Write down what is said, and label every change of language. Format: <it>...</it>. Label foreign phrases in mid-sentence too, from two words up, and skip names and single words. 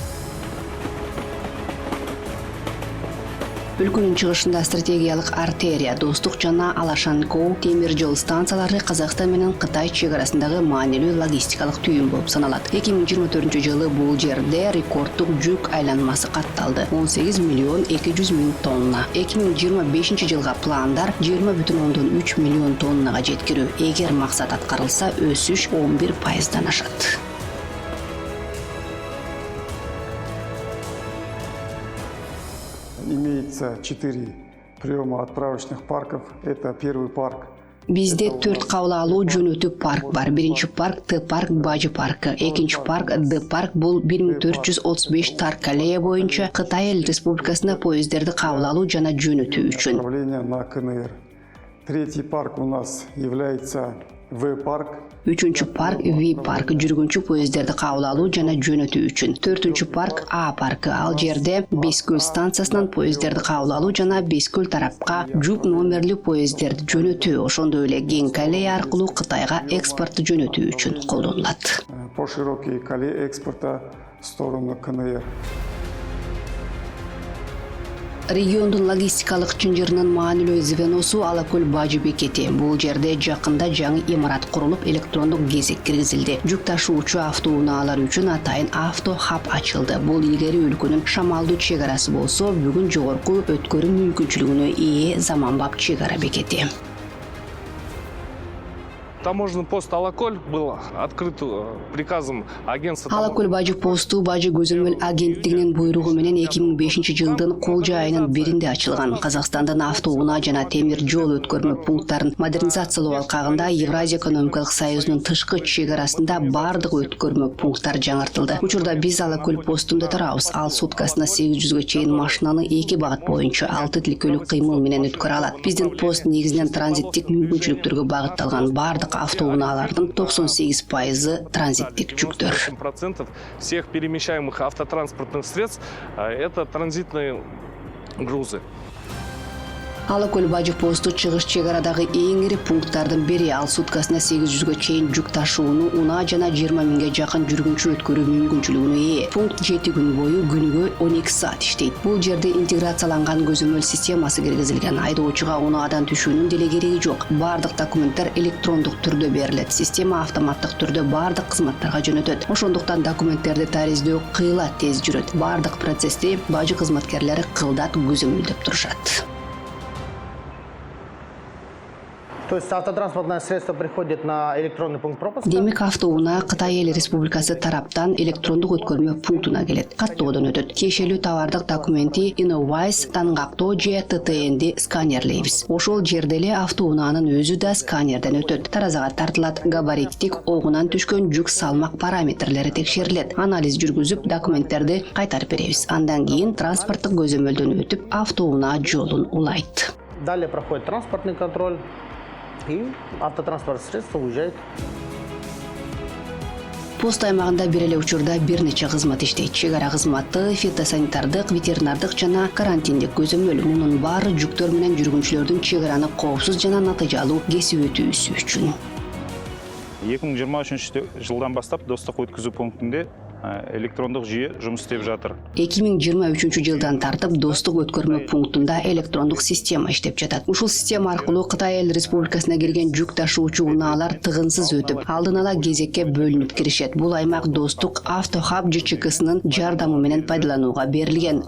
<ky>Өлкөнүн чыгышында стратегиялык артерия, Достук жана Алашан-Коо темир жол станциялары Казакстан менен Кытай чек арасындагы маанилүү логистикалык түйүн болуп саналат. 2024-жылы бул жерде рекордтук жүк айланмасы катталды. 18 миллион 200 миң тонна. 2025-жылга пландар 20,3 миллион тоннага жеткирүү. Эгер максат аткарылса, өсүш 11%дан ашат.</ky> <ru>Имеется 4 приемо-отправочных парков. Это первый парк.</ru> <ky>Бизде 4 кабыл алуу жөнөтүү парк бар. Биринчи парк Т-парк Бажы паркы, экинчи парк Д-парк бул 1435 Тар Калея боюнча Кытай Эл Республикасына поездерди кабыл алуу жана жөнөтүү үчүн.</ky> <ru>Направление на КНР. Третий парк у нас является В-парк.</ru> <ky>Үчүнчү парк В-парк жүргүнчү поездерди кабыл алуу жана жөнөтүү үчүн. Төртүнчү парк А-паркы. Ал жерде Бескөл станциясынан поездерди кабыл алуу жана Бескөл тарапка жүк номерлүү поездерди жөнөтүү, ошондой эле Кең Калея аркылуу Кытайга экспортты жөнөтүү үчүн колдонулат.</ky> <ru>По широкой колее экспорта в сторону КНР.</ru> <ky>Региондун логистикалык чынжырынын маанилүү звеносу Алакөл Бажы бекети. Бул жерде жакында жаңы имарат курулуп, электрондук кезек киргизилди. Жүк ташуучу автоунаалар үчүн атайын авто-хаб ачылды. Бул илгери өлкөнүн шамалдуу чек арасы болсо, бүгүн жогорку өткөрүү мүмкүнчүлүгүнө ээ Заманбап чек ара бекети.</ky> <ru>таможенный пост Алакөл был открыт приказом агентства.</ru> <ky>Алакөл бажы посту бажы көзөмөл агенттигинин буйругу менен 2005 жылдын колжо айынын биринде ачылган. Казакстандын автоунаа жана темир жол өткөрмө пункттарын модернизациялоо алкагында Евразия экономикалык союзунун тышкы чегарасында бардык өткөрмө пункттар жаңыртылды. Учурда биз Алакөл постунда турабыз. Ал суткасына 800га чейин машинаны 2 багыт боюнча 6 тилкөлүк кыймыл менен өткөрө алат. Биздин пост негизинен транзиттик мүмкүнчүлүктөргө багытталган. Бардык автоунаалардын 98% транзиттик жүктөр.</ky> <ru>8% всех перемещаемых автотранспортных средств это транзитные грузы.</ru> <ky>Алакөл бажы посту чыгыш чегарадагы эң ири пункттардын бири. Ал суткасына 800га чейин жүк ташууну унаа жана 20 миңге жакын жүргүнчү өткөрүү мүмкүнчүлүгүнө ээ. Пункт 7 күн бою күнүгө 12 саат иштейт. Бул жерде интеграцияланган көзөмөл системасы киргизилген. Айдоочуга унаадан түшүүнүн деле кереги жок. Бардык документтер электрондук түрдө берилет. Система автоматтык түрдө бардык кызматтарга жөнөтөт. Ошондуктан документтерди тариздөө кыйла тез жүрөт. Бардык процессти бажы кызматкерлери кылдат көзөмөлдөп турушат.</ky> <ru>То есть автотранспортное средство приходит на электронный пункт пропуска?</ru> <ky>Демек автоунаа Кытай Эл Республикасы тараптан электрондук өткөрмө пунктуна келет. Каттоодон өтөт. Тиешелүү товардык документи Innovice тангактоо же ТТНди сканерлейбиз. Ошол жерде эле автоунаанын өзү да сканерден өтөт. Таразага тартылат. Габариттик огунан түшкөн жүк салмак параметрлери текшерилет. Анализ жүргүзүп, документтерди кайтарып беребиз. Андан кийин транспорттук көзөмөлдөн өтүп, автоунаа жолун улайт.</ky> <ru>Далее проходит транспортный контроль. И автотранспортное средство уезжает.</ru> <ky>Пост аймагында бир эле учурда бир нече кызмат иштейт. Чегара кызматы, фитосанитардык, ветеринардык жана карантиндик көзөмөл. Мунун баары жүктөр менен жүргүнчүлөрдүн чегараны коопсуз жана натыйжалуу кесип өтүүсү үчүн.</ky> <kk>2023 жылдан бастап достук өткүзүү пунктунда электрондук жүйө жумуш істеп жатыр.</kk> <ky>2023 жылдан тартып достук өткөрмө пунктунда электрондук система иштеп жатат. Ушул система аркылуу Кытай Эл Республикасына кирген жүк ташуучу унаалар тыгынсыз өтүп, алдын ала кезекке бөлүнүп киришет. Бул аймак достук автохаб ЖЧКсынын жардамы менен пайдаланууга берилген.</ky>